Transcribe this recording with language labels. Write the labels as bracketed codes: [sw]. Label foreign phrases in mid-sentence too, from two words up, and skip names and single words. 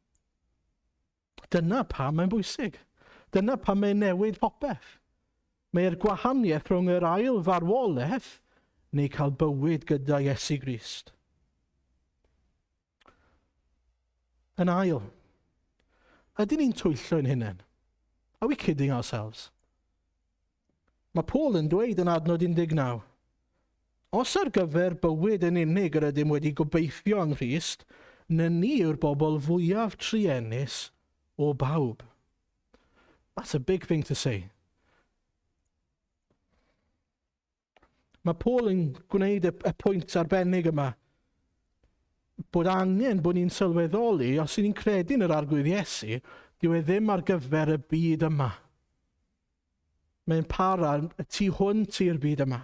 [cy] Dyna pam mae'n bwysig. Dyna pam mae'n newid popeth. Mae'r gwahaniaeth rhwng yr ail farwolaeth neu cael bywyd gyda Iesu Grist. Yn ail, ydyn ni'n twyllo ein hunain? [en] Are we kidding ourselves? [cy] Mae Paul yn dweud yn adnod 19, os ar gyfer bywyd yn unig yr ydym wedi gobeithio yng Nghrist, na ni yw'r bobl fwyaf truenus o bawb. [en] That's a big thing to say. [cy] Mae Paul yn gwneud y pwynt arbennig yma bod angen bod ni'n sylweddoli, os ni'n credu yn yr arglwydd Iesu, dyw e ddim ar gyfer y byd yma. Mae'n para y tu hwnt i'r byd yma.